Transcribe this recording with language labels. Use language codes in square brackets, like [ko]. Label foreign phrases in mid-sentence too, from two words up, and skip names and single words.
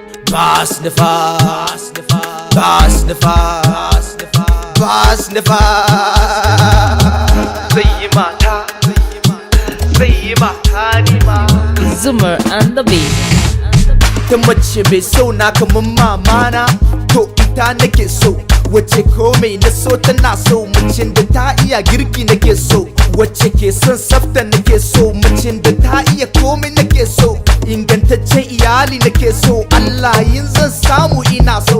[ha] Bas Nifas, Bas Nifas, Bas Nifas. Zai yi mata, zai yi mata ni ma. [en] Zumar and the Beat. [ha] Ta mace mai so na kaman mama na, to ita nake so. Wace komai na so tana so, macen da ta iya girki nake so. Wace ke son tsafta nake so, macen da ta iya komai nake so. Ingantaccen iyali nake so, Allah yin zan samu ina so.